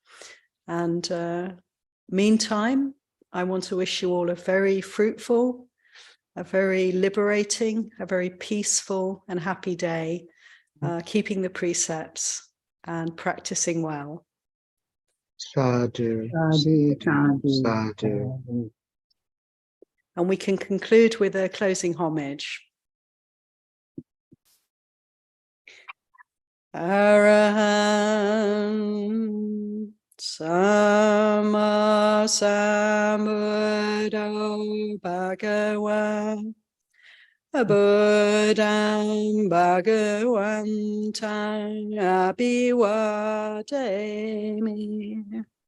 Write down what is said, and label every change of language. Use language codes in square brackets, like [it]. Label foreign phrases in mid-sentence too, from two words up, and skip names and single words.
[en] And meantime, I want to wish you all a very fruitful, a very liberating, a very peaceful and happy day, keeping the precepts and practicing well. [pi] Sadhu, sadhu, sadhu. [en] And we can conclude with a closing homage. [pi] Arahant Sama Sambuddho Bhagavan Buddham Bhagavantam Abhivademi.